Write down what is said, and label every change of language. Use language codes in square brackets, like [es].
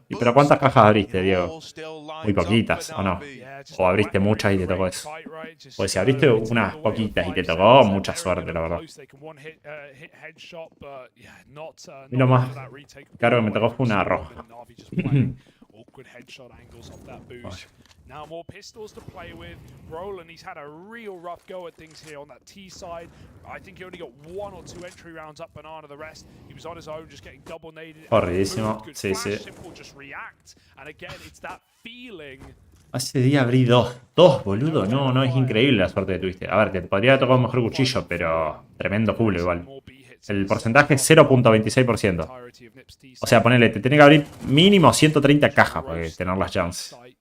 [es] ¿Y pero cuántas cajas abriste, Diego? Muy poquitas, ¿o no? ¿O abriste muchas y te tocó eso? Pues si abriste unas poquitas y te tocó, mucha suerte, la verdad. Y lo más caro que me tocó fue una roja. [en] Awkward headshot angles off that boost. Now more pistols to play with. Brolin, he's had a real rough go at things here on that T side. I think he only got 1 or 2 entry rounds up Banana. The rest, he was on his own, just getting double naded. [es] Horridísimo. Sí. [en] Simple just react. And again, it's that feeling. [es] Hace día abrí dos, boludo. No, es increíble la suerte que tuviste. A ver, te podría haber tocado un mejor cuchillo, pero tremendo culo igual. El porcentaje es 0.26%. O sea, ponele, te tiene que abrir mínimo 130 cajas para tener las jumps.